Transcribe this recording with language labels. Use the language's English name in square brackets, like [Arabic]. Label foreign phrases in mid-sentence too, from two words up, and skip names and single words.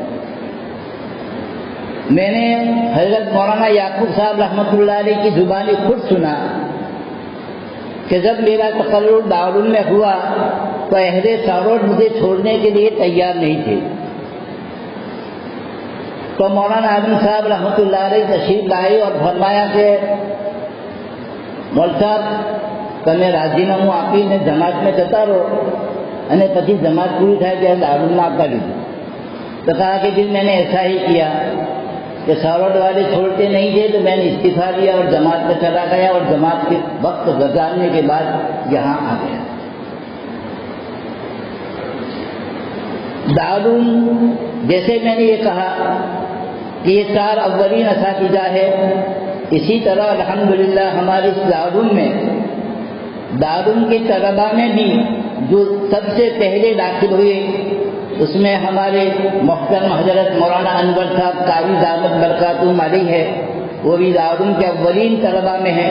[Urdu] میں نے حضرت مولانا یعقوب صاحب رحمۃ اللہ علیہ کی زبانی خود سنا کہ جب میرا تقرر دارالعلوم میں ہوا تو اہل ساروٹ مجھے چھوڑنے کے لیے تیار نہیں تھے، تو مولانا عالم صاحب رحمۃ اللہ علیہ تشریف لائے اور فرمایا کہ مول صاحب [Gujarati] તમે રાજીનામું આપીને જમાતમાં જતા રહો અને પછી જમાત પૂરી થાય ત્યારે દારૂમાં આપવા લીધું। [Urdu] તો کہا کہ پھر میں نے ایسا ہی کیا کہ ساروٹ والے چھوڑتے نہیں تھے تو میں نے استعفیٰ دیا اور جماعت میں چلا گیا اور جماعت کے وقت گزارنے کے بعد یہاں آ گیا۔ دارالعلوم جیسے میں نے یہ کہا کہ یہ 4 اولین اساتذہ ہے، اسی طرح الحمدللہ ہمارے اس دارالعلوم میں دارالعلوم کے طلباء میں بھی جو سب سے پہلے داخل ہوئے اس میں ہمارے محترم حضرت مولانا انور صاحب قاوی دامت برکاتہم علیہ ہے، وہ بھی دارالعلوم کے اولین طلباء میں ہیں۔